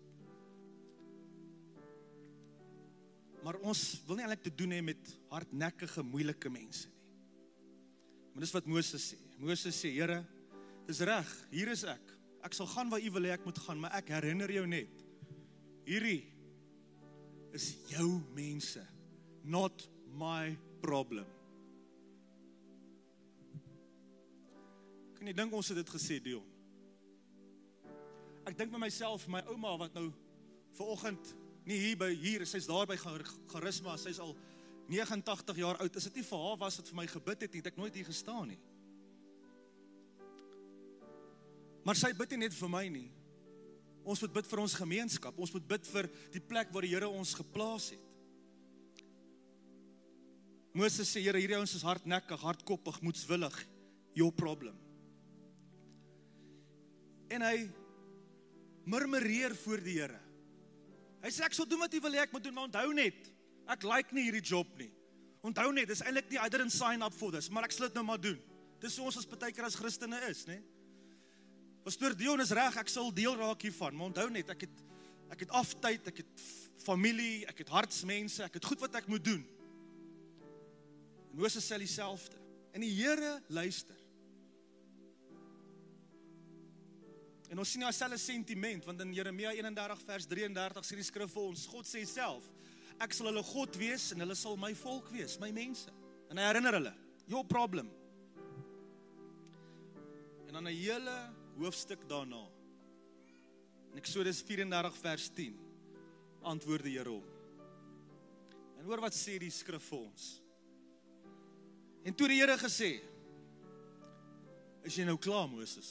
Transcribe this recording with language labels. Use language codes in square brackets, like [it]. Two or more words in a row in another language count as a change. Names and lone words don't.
[af] Maar ons wil nie eintlik te doen hê met hardnekkige, moeilike mense nie. Maar dis wat Moses sê. Moses sê, Here, dis reg, hier is ek. Ek sal gaan waar u wil hê ek moet gaan, maar ek herinner jou net. Hierdie is jou mense, [en] not my problem. [af] Kan jy dink ons het dit gesê, Dion? Ek dink by myself, my ouma wat nou vanoggend nie hier, sy's daar by charisma, sy's al 89 jaar oud, is dit nie vir haar was wat vir my gebid het nie, het ek nooit hier gestaan nie. Maar sy bid nie net vir my nie. Ons moet bid vir ons gemeenskap, ons moet bid vir die plek waar die Here ons geplaas het. Moses sê, Here, hierdie ouens is hardnekkig, hardkoppig, moedswillig, [en] your problem. [af] En hy murmureer voor die Here. Hy sê, ek sal doen wat jy wil hê ek moet doen, maar onthou net, ek like nie hierdie job nie. Onthou net, dis eintlik nie, [en] I didn't sign up for this, [af] maar ek sal dit nou maar doen. Dis so ons as partykeer as Christene is, né? Pastoor Dion is reg, ek sal deel raak hiervan, maar onthou net, ek het aftyd, ek het familie, ek het hartsmense, ek het goed wat ek moet doen. En Moses sê dieselfde. En die Here luister. En ons sien nou dieselfde sentiment, want in Jeremia 31 vers 33 sê die skrif vir ons, God sê self, ek sal hulle God wees en hulle sal my volk wees, my mense. En hy herinner hulle, [en] your problem. [af] En dan 'n hele hoofstuk daarna, in Eksodus 34 vers 10, antwoord die Here hom. En hoor wat sê die skrif vir ons. En toe die Here gesê, is jy nou klaar, Moses?